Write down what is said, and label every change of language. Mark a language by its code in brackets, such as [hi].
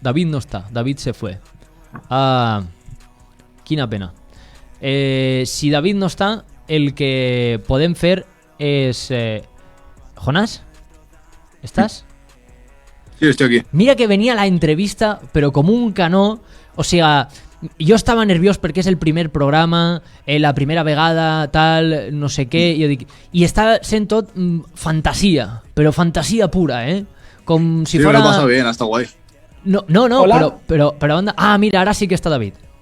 [ca] David no està, David [es] se fue. [ca] Quina pena. Si David no està, el que podem fer és... [es] Jonás? ¿Estás? Sí, estoy aquí. Mira que venía la entrevista, pero como un canó. O sea, [ca] jo estava nerviós perquè és el primer programa, la primera vegada, tal, no sé què, i està sent tot fantasia, però fantasia pura, com si [es] sí, fuera... me lo he pasado bien, está guay. No, Hola. pero anda. Ah, mira, ahora sí que está David.